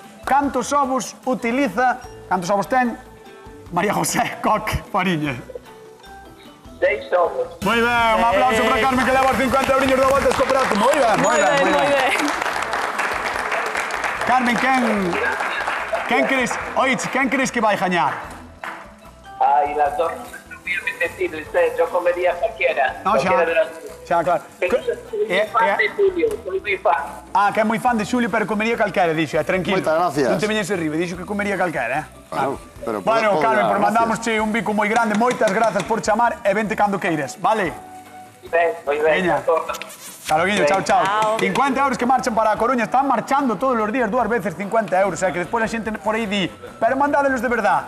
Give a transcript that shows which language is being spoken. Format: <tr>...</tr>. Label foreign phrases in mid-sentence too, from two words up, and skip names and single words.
<gl>Cantos ovos utiliza, cantos ovos ten María José Coque Fariña? 6 ovos. Moi ben, un aplauso para Carmen que leva os 50 euriños da volta escoperato. Moi ben, moi ben, moi ben. Carmen, quen crees que vai gañar? Ay,</gl> <es>las dos son muy apetecibles, yo comería cualquiera. No, cualquiera de las dos.</es> <gl>xa, claro.</gl> <es>Pero soy muy fan de Julio, soy muy fan.</es> <gl>Ah, que é moi fan de Xulio, pero comería calquera, dixo, tranquilo. Moitas gracias. Non te veñes arriba, dixo que comería calquera,</gl> <es>Bueno, pero Bueno,</es> <gl>podo- Carmen, por</gl> <es>gracias.</es> <gl>mandamosche un bico moi grande, moitas grazas por chamar e vente cando queires, vale?</gl> <es>Muy bien,</es> <gl>Veña. Claro, Guiño, chao, chao. Chao. 50 euros que marchan para a Coruña, están marchando todos os días, 2 veces 50 euros,</gl> <es>o sea,</es> <gl>que despois a xente por aí di, pero mandádelos de verdad.</gl>